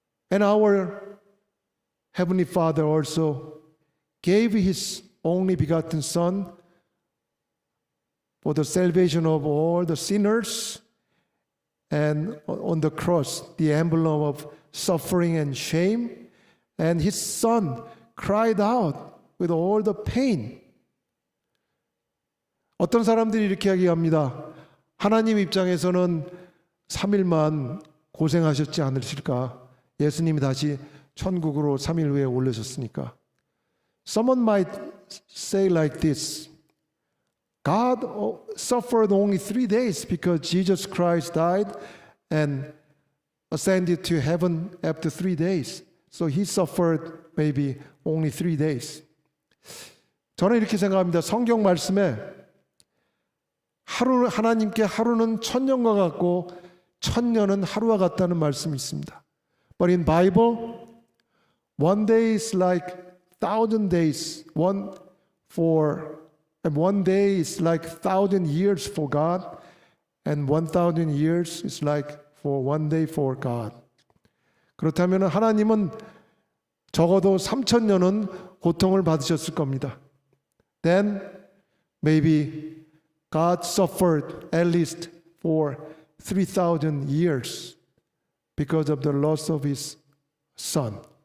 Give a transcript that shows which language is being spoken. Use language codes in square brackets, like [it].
[en] And our Heavenly Father also gave His only begotten Son for the salvation of all the sinners, and on the cross, the emblem of suffering and shame, and His Son cried out with all the pain. [ko] 어떤 사람들이 이렇게 이야기합니다. 하나님 입장에서는 3일만 고생하셨지 않으실까? 예수님이 다시 천국으로 3일 후에 올라셨으니까. [en] Someone might say like this. God suffered only 3 days because Jesus Christ died and ascended to heaven after 3 days. So He suffered maybe only 3 days. [ko] 저는 이렇게 생각합니다. 성경 말씀에 하나님께 하루는 천년과 같고 천년은 하루와 같다는 말씀이 있습니다. [en] But in Bible, one day is like 1,000 days. One day is like 1,000 years for God, and 1,000 years is like for one day for God. [ko] 그렇다면 하나님은 적어도 3,000년은 고통을 받으셨을 겁니다. [en] Then maybe God suffered at least for 3,000 years because of the loss of his son.